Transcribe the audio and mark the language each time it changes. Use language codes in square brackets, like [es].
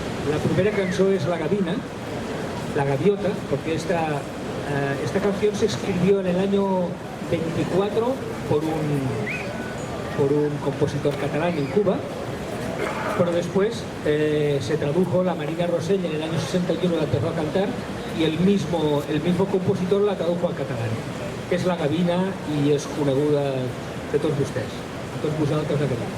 [ca] La primera cançó és La Gavina, [es] La Gaviota, porque esta Esta canción se escribió en el año 24 por un compositor catalán en Cuba, pero después se tradujo, la Marina Rosell en el año 61 la empezó a cantar y el mismo compositor la tradujo al catalán. [ca] És la gavina i és coneguda de tots vostès, de tots vosaltres aquí.